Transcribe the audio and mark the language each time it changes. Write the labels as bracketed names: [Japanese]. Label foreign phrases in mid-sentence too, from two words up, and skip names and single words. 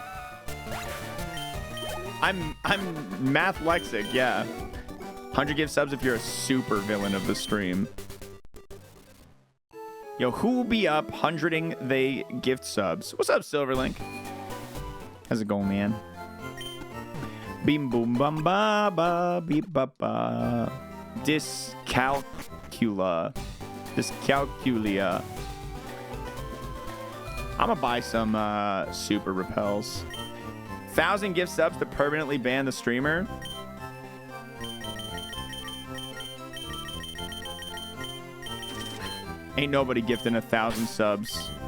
[English] I'm math lexic, yeah. 100 gift subs if you're a super villain of the stream. Yo, who will be up 100ing they gift subs? What's up, Silverlink? How's it going, man? Beam boom bum ba ba beep ba ba. Dyscalculia. I'm gonna buy some super repels. 1,000 gift subs to permanently ban the streamer. Ain't nobody gifting 1,000 subs.